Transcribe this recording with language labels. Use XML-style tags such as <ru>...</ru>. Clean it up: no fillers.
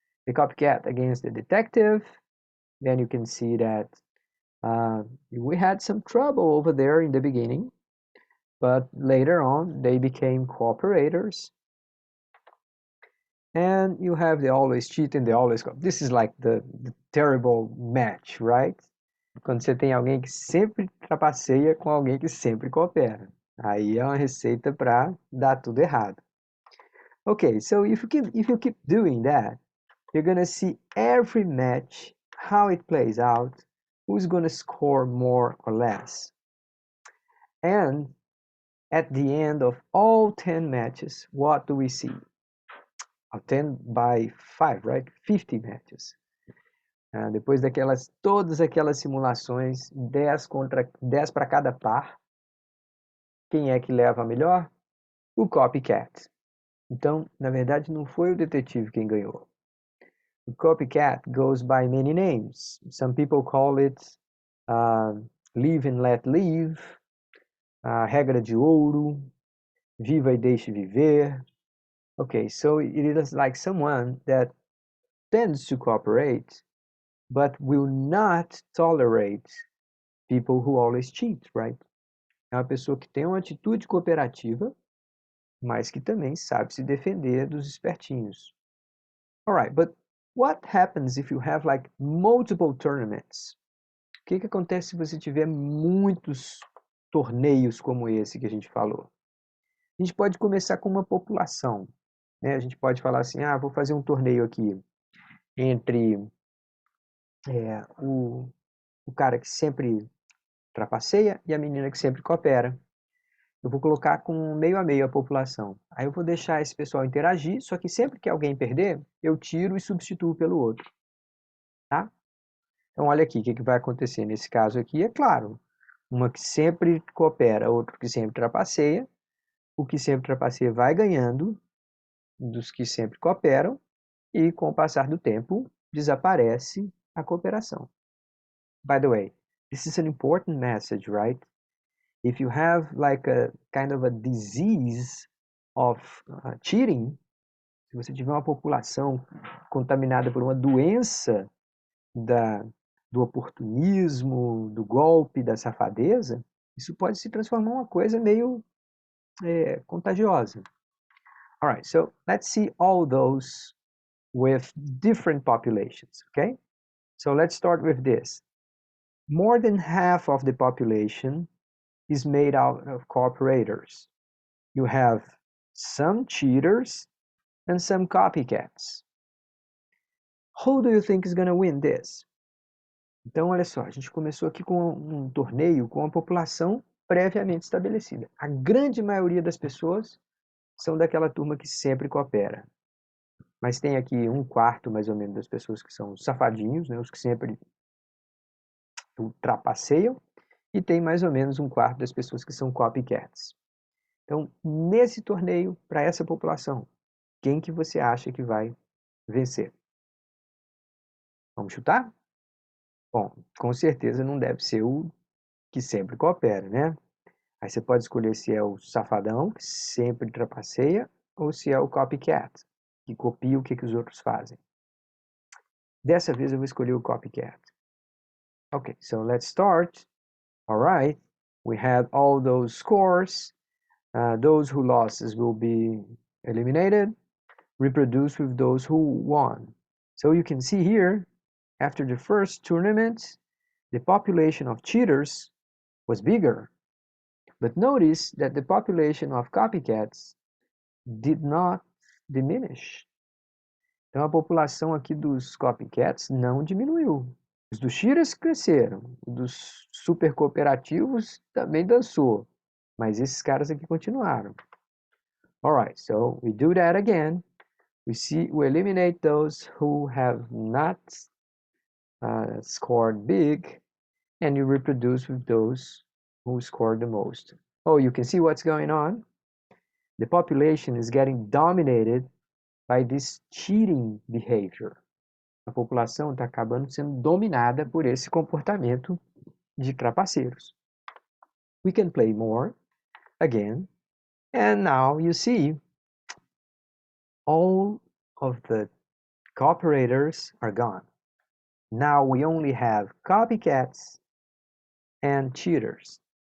<en>The copycat against the detective, then you can see that we had some trouble over there in the beginning, but later on they became cooperators. And you have the always cheat and the always cooperates. This is like the terrible match, right?</en> <pt>Quando você tem alguém que sempre trapaceia com alguém que sempre coopera. Aí é uma receita para dar tudo errado.</pt> <en>Okay, so if you keep doing that, you're gonna see every match, how it plays out, who's gonna score more or less. And at the end of all 10 matches, what do we see? 10 by 5, right? 50 matches.</en> <pt>Depois todas aquelas simulações, 10 para cada par, quem é que leva a melhor? O copycat. Então, na verdade, não foi o detetive quem ganhou. O</pt> <en>copycat goes by many names. Some people call it live and let live,</en> <pt>regra de ouro, viva e deixe viver.</pt> <en>Okay, so it is like someone that tends to cooperate, but will not tolerate people who always cheat, right?</en> <pt>É uma pessoa que tem uma atitude cooperativa, mas que também sabe se defender dos espertinhos.</pt> <en>Alright, but what happens if you have like multiple tournaments?</en> <pt>O que acontece se você tiver muitos torneios como esse que a gente falou? A gente pode começar com uma população, né? A gente pode falar assim, vou fazer um torneio aqui entre o cara que sempre trapaceia e a menina que sempre coopera. Eu vou colocar com meio a meio a população. Aí eu vou deixar esse pessoal interagir, só que sempre que alguém perder, eu tiro e substituo pelo outro. Tá? Então olha aqui o que vai acontecer nesse caso aqui. É claro, uma que sempre coopera, outro que sempre trapaceia. O que sempre trapaceia vai ganhando dos que sempre cooperam e com o passar do tempo desaparece a cooperação.</pt> <en>By the way, this is an important message, right? If you have like a kind of a disease of cheating,</en> <pt>se você tiver uma população contaminada por uma doença do oportunismo, do golpe, da safadeza, isso pode se transformar em uma coisa meio contagiosa.</pt> <en>Alright, so let's see all those with different populations, okay? So let's start with this. More than half of the population is made out of cooperators. You have some cheaters and some copycats. Who do you think is going to win this?</en> <pt>Então, olha só, a gente começou aqui com um torneio com uma população previamente estabelecida. A grande maioria das pessoas são daquela turma que sempre coopera. Mas tem aqui 1/4, mais ou menos, das pessoas que são safadinhos, né, os que sempre trapaceiam, e tem mais ou menos 1/4 das pessoas que são copycats. Então, nesse torneio, para essa população, quem que você acha que vai vencer? Vamos chutar? Bom, com certeza não deve ser o que sempre coopera, né? Aí você pode escolher se é o safadão, que sempre trapaceia, ou se é o copycat, que copia o que os outros fazem. Dessa vez eu vou escolher o copycat.</pt> <en>Okay, so let's start. All right, we had all those scores. Those who lost will be eliminated. Reproduce with those who won. So you can see here, after the first tournament, the population of cheaters was bigger. But notice that the population of copycats did not diminish.</en> <pt>Então a população aqui dos copycats não diminuiu. Os dos cheaters cresceram, os dos super cooperativos também dançou, mas esses caras aqui continuaram.</pt> <en>Alright, so we do that again. We eliminate those who have not scored big, and you reproduce with those who scored the most. Oh, you can see what's going on? The population is getting dominated by this cheating behavior.</en> <pt>A população está acabando sendo dominada por esse comportamento de trapaceiros.</pt> <en>We can play more again, and now you see all of the cooperators are gone. Now we only have copycats and cheaters.</en>